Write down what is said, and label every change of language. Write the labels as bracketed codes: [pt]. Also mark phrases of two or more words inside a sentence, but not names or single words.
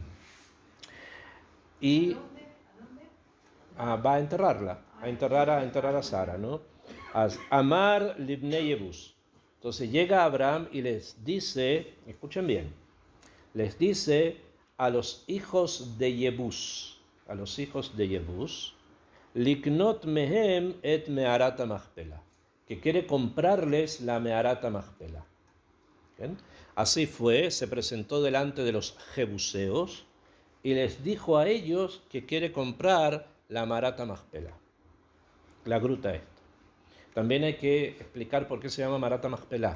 [es] Y va a enterrarla, a enterrar a Sara, ¿no? [he] אמר לבני יבוס. [es] Entonces llega Abraham y les dice, escuchen bien, les dice a los hijos de Yebus, [he] לקנות מהם את מערת המכפלה, [es] que quiere comprarles la me'arat machpelah. ¿Bien? Así fue, se presentó delante de los jebuseos y les dijo a ellos que quiere comprar la Me'arat Machpelah, la gruta esta. También hay que explicar por qué se llama Me'arat Machpelah.